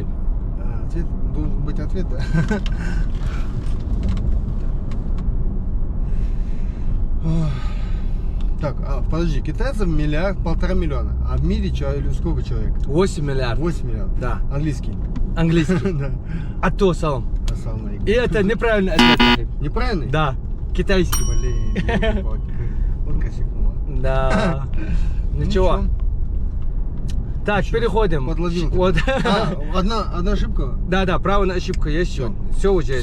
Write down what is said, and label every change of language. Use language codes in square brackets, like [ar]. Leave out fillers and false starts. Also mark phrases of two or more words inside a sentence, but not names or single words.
[ru] Ответ должен быть ответ, да? Так, подожди, китайцев 1,5 миллиарда, а в мире сколько человек? 8 миллиардов. 8 миллиардов. Да. Английский. Английский. Да. А то салам. [ar] السلام عليكم. [ru] И это неправильный ответ, Рахим. Неправильный? Да. Китайский. Блин, вот косякнула. Да. Ничего. Так, переходим. Подловил. Вот. Одна ошибка. Да, право на ошибку есть еще. Все уже,